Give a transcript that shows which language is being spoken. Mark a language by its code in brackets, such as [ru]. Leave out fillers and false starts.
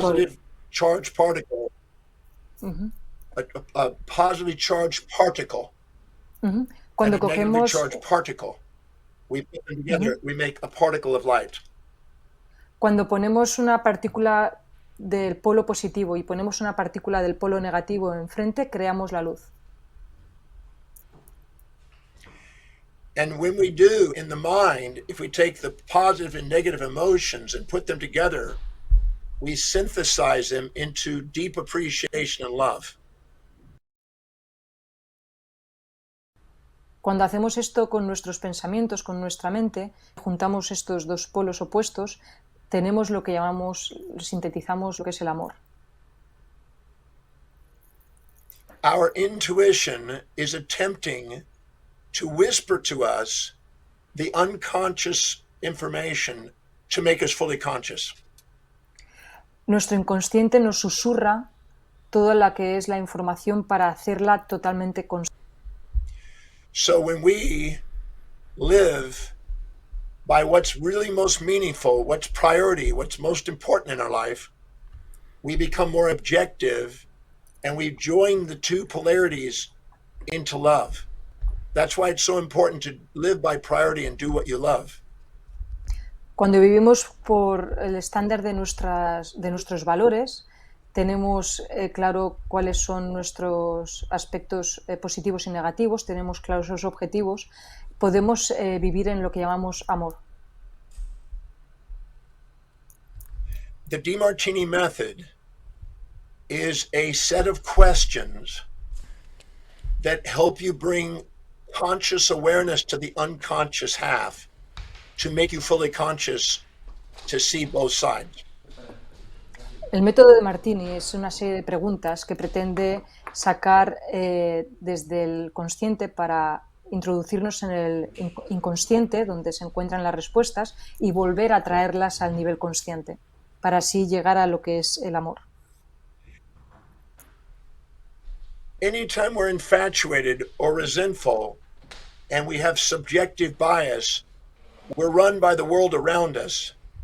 [en] positive charged particle, a positively charged particle, [es] Cuando [en] and a negatively [es] cogemos, [en] charged particle, we put them together, we make a particle of light. [es] cuando ponemos una partícula del polo positivo y ponemos una partícula del polo negativo enfrente, creamos la luz. [en] And when we do in the mind, if we take the positive and negative emotions and put them together, we synthesize them into deep appreciation and love. [es] Cuando hacemos esto con nuestros pensamientos, con nuestra mente, juntamos estos dos polos opuestos, tenemos lo que llamamos, sintetizamos lo que es el amor. [en] Our intuition is attempting to whisper to us the unconscious information to make us fully conscious. [es] Nuestro inconsciente nos susurra toda la que es la información para hacerla totalmente consciente. [en] So when we live by what's really most meaningful, what's priority, what's most important in our life, we become more objective and we join the two polarities into love. That's why it's so important to live by priority and do what you love. [es] Cuando vivimos por el estándar de nuestros valores, tenemos claro cuáles son nuestros aspectos positivos y negativos, tenemos claros esos objetivos, podemos vivir en lo que llamamos amor. [en] The D Martini Method is a set of questions that help you bring conscious awareness to the unconscious half to make you fully conscious to see both sides. [es] El método de Martini es una serie de preguntas que pretende sacar desde el consciente para introducirnos en el inconsciente, donde se encuentran las respuestas, y volver a traerlas al nivel consciente, para así llegar a lo que es el amor. [en] Anytime we're infatuated or resentful and we have subjective bias, we're run by the world around us.